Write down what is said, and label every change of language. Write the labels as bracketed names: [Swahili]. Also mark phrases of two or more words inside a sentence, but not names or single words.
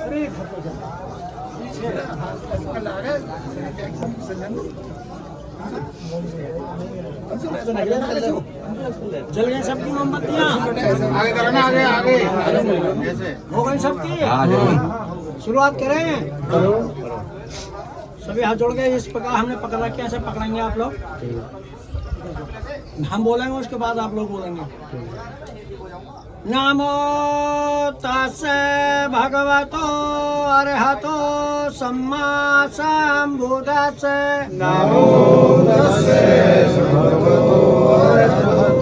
[Hindi] जल गए सबकी मोमबत्तियाँ, आगे करना, आगे आगे हो गई सबकी। शुरुआत करें, सभी हाथ जोड़ गए। इस प्रकार हमने पकड़ा, कैसे पकड़ेंगे आप लोग? हम बोलेंगे उसके बाद आप लोग बोलेंगे। [Pali] नमो तस्से भगवतो अरहतो सम्मा सम्बुद्धस्से। नमो तस्से भगवतो अरहतो